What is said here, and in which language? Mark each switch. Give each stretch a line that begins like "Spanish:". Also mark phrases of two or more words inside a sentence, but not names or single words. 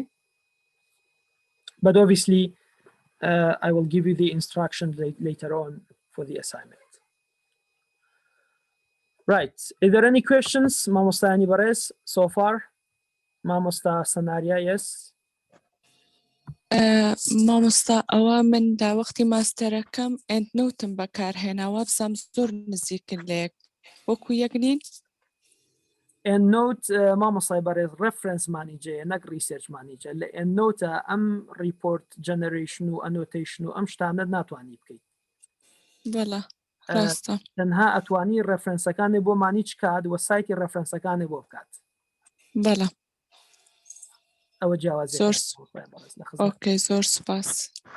English: But obviously, I will give you the instruction later on for the assignment. Right. Is there any questions, Mamosta Anibares, so far? Mamosta Sanaria, yes.
Central Kurdish: مامۆستا ئەوە من داوەختی ماستەرەکەم ئەندنۆتم بەکارهێناوە بزانم زۆر نزیکن لە یەک وەکو یەک نین.
English: EndNote Mamosta Anibares reference manager نەک research manager.
Central Kurdish: لە EndNote
English: report generation
Central Kurdish: و annotation و ئەم شتانە ناتوانانی بکەیت. بەڵە ڕاستە. تەنها ئەتوانی ڕێفرەنسەکانی بۆ مانیچ کات و سایتی ڕێفرەنسەکانی بۆ بکات. بەڵە. ئەوە جیاوازی. ئۆکەی زۆر سوپاس.